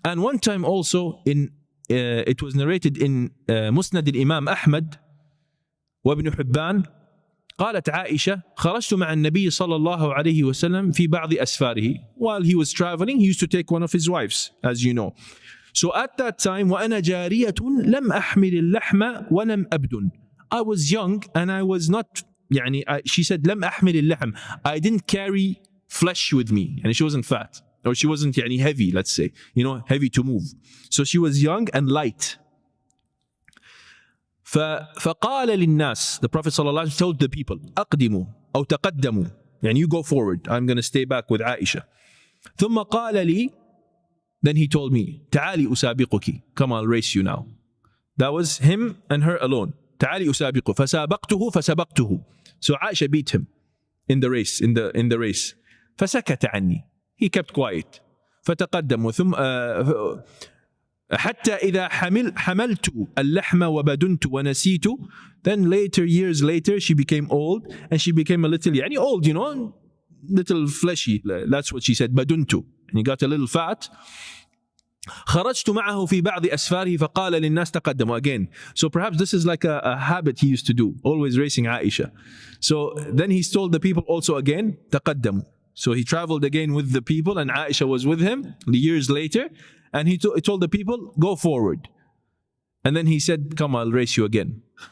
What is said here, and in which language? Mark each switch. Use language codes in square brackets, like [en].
[en] And one time also it was narrated in [ar] مسند الإمام أحمد وابن حبان قالت عائشة خرجت مع النبي صلى الله عليه وسلم في بعض أسفاره. [en] While he was traveling, he used to take one of his wives, as you know. So at that time [ar] وأنا جارية لم أحمل اللحم ولم أبدن. [en] I was young and I was not she said [ar] لم أحمل اللحم. [en] I didn't carry flesh with me. And she wasn't fat, or she wasn't heavy, let's say, heavy to move. So she was young and light. [ar] فقال للناس, [en] the Prophet صلى الله عليه وسلم told the people, [ar] أقدموا أو تقدموا, [en] you go forward, I'm going to stay back with Aisha. [ar] ثم قال لي, [en] then he told me, [ar] تعالي أسابقك, [en] come, I'll race you now. That was him and her alone. [ar] تعالي أسابقه فسابقته فسبقته. [en] So Aisha beat him in the race, in the race. [ar] فسكت عني, [en] he kept quiet. [ar] فتقدم ثم حتى إذا حملت اللحم وبدنت ونسيت. [en] Then later, years later, she became old, and she became a little old, little fleshy. That's what she said, بدنت, and he got a little fat. [ar] خرجت معه في بعض أسفاره فقال للناس تقدموا. [en] Again, so perhaps this is like a habit he used to do, always racing Aisha. So then he told the people also again, تقدموا. So he traveled again with the people, and Aisha was with him years later, and he told the people, go forward. And then he said, come, I'll race you again.